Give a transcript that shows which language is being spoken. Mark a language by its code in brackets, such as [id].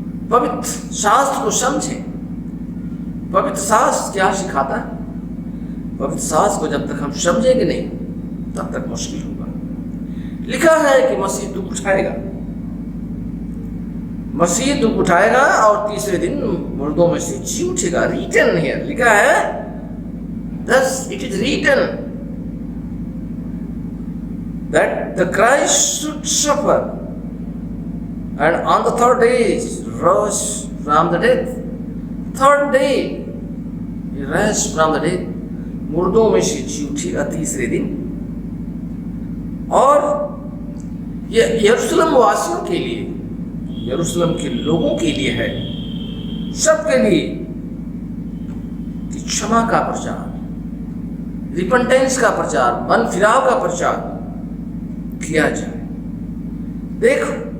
[hi] पवित्र शास्त्र को समझें। पवित्र शास्त्र क्या सिखाता है? पवित्र शास्त्र को जब तक हम समझेंगे नहीं तब तक मुश्किल होगा। लिखा है कि मसीह दुख उठाएगा, मसीह दुख उठाएगा और तीसरे दिन मुर्दों में से जी उठेगा। [en] written है, [hi] लिखा है, [en] thus it is written that the Christ should suffer and on the third day rose from the dead. Third day he rose from the dead. [hi] मुर्दों में से जी उठेगा तीसरे दिन। और ये यरूशलेम वासियों के लिए, यरूशलेम के लोगों के लिए है, सबके लिए, कि क्षमा का प्रचार, रिपेंटेंस का प्रचार, मन फिराव का प्रचार किया जाए। देखो